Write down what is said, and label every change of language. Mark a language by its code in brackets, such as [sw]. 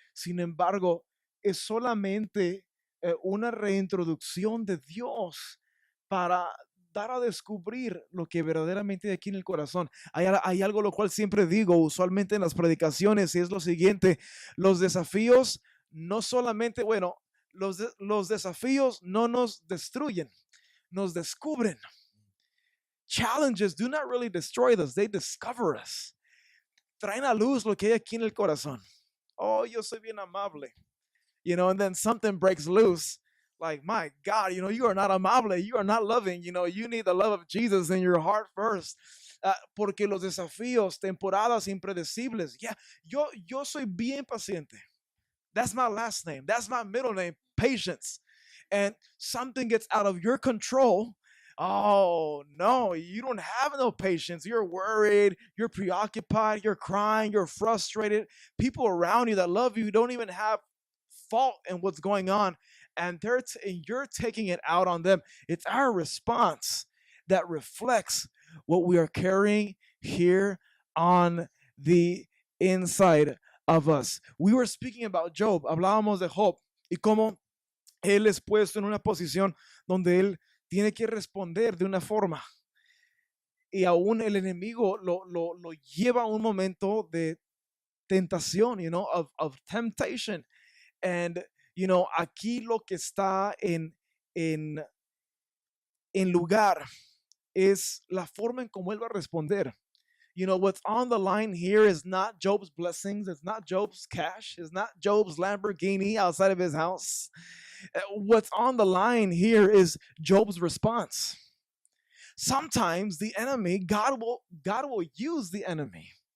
[es] Sin embargo, es solamente una reintroducción de Dios para dar a descubrir lo que verdaderamente hay aquí en el corazón. Hay algo lo cual siempre digo usualmente en las predicaciones y es lo siguiente: los desafíos no solamente, los desafíos no nos destruyen, nos descubren. [en] Challenges do not really destroy us, they discover us. [es] Traen a luz lo que hay aquí en el corazón. [en] Oh, [es] yo soy bien amable. [en] And then something breaks loose. Like, my God, you are not amable, you are not loving, you need the love of Jesus in your heart first. [es] Porque los desafíos, temporadas impredecibles. Yo soy bien paciente. [en] That's my last name. That's my middle name, patience. And something gets out of your control. Oh, no, you don't have no patience. You're worried, you're preoccupied, you're crying, you're frustrated. People around you that love you don't even have fault in what's going on. And you're taking it out on them. It's our response that reflects what we are carrying here on the inside of us. We were speaking about Job. [es] Hablábamos de Job y cómo él es puesto en una posición donde él tiene que responder de una forma. Y aún el enemigo lo lleva a un momento de tentación, [en] of temptation. [es] And aquí lo que está en lugar es la forma en cómo él va a responder. [en] What's on the line here is not Job's blessings. It's not Job's cash. It's not Job's Lamborghini outside of his house. What's on the line here is Job's response. Sometimes the enemy, God will use the enemy.